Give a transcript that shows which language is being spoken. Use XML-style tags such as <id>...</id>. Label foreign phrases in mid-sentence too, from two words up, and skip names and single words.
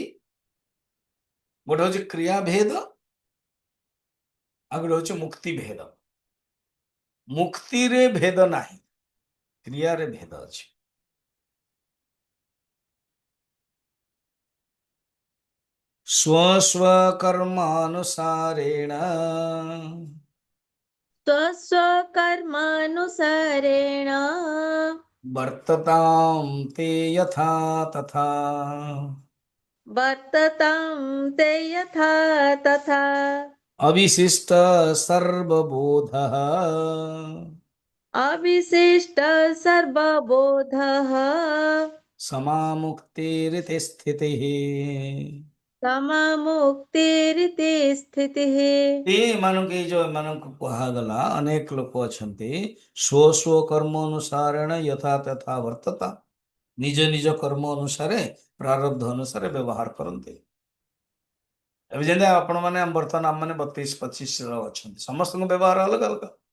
<or>ଗୋଟେ ହଉଛି କ୍ରିୟାଭେଦ, ଆଉ ଗୋଟେ ହଉଛି ମୁକ୍ତି ଭେଦ। ମୁକ୍ତିରେ ଭେଦ ନାହିଁ, କ୍ରିୟାରେ ଭେଦ ଅଛି।</or> <sa>ସ୍ୱ ସ୍ୱ କର୍ମାନୁସାରେଣ स्वस्वकर्मानुसारेण वर्ततां ते यथा तथा। वर्ततां ते यथा तथा। अविशिष्ट सर्वबोधः अविशिष्ट सर्वबोधः समामुक्तिरिति स्थितिः। समामुक्तिरिति स्थितिः।</sa> <or>ଏମାନଙ୍କୁ ଏଇ ଯୋଉ ଏମାନଙ୍କୁ କୁହାଗଲା, ଅନେକ ଲୋକ ଅଛନ୍ତି</or> <sa>ସ୍ୱ ସ୍ୱ କର୍ମ ଅନୁସାରେଣ ଯଥା ତଥା ବର୍ତ୍ତତା,</sa> <or>ନିଜ ନିଜ କର୍ମ ଅନୁସାରେ ପ୍ରାରବ୍ଧ ଅନୁସାରେ ବ୍ୟବହାର କରନ୍ତି। ଏବେ ଯେମିତି ଆପଣ ମାନେ ବର୍ତ୍ତମାନ ଆମ ମାନେ 32-25 ଜଣ ଅଛନ୍ତି, ସମସ୍ତଙ୍କ ବ୍ୟବହାର ଅଲଗା ଅଲଗା।</or>